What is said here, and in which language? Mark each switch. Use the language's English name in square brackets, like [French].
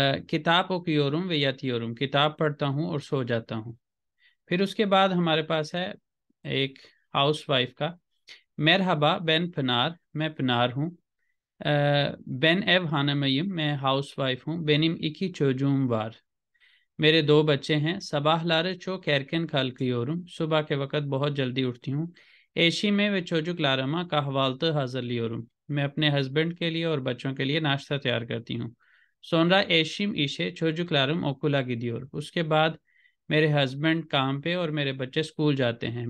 [Turkish] किताब okuyorum ve yatıyorum, [Hindi] किताब पढ़ता हूँ और सो जाता हूँ। फिर उसके बाद हमारे पास है एक हाउस वाइफ का। [Turkish] merhaba ben Pınar, [Hindi] मैं पनार हूँ। [Turkish] ben ev hanımıyım, [Hindi] मैं हाउस वाइफ हूँ। [Turkish] benim iki çocuğum var, [Hindi] मेरे 2 बच्चे हैं। [Turkish] sabahları çok erken kalkıyorum, [Hindi] सुबह के वक्त बहुत जल्दी उठती हूँ। [Turkish] eşime ve çocuklarıma kahvaltı hazırlıyorum, [Hindi] मैं अपने हस्बैंड के लिए और बच्चों के लिए नाश्ता तैयार करती हूँ। [Turkish] sonra eşim işe, çocuklarım okula gidiyor, [Hindi] उसके बाद मेरे हस्बैंड काम पे और मेरे बच्चे स्कूल जाते हैं।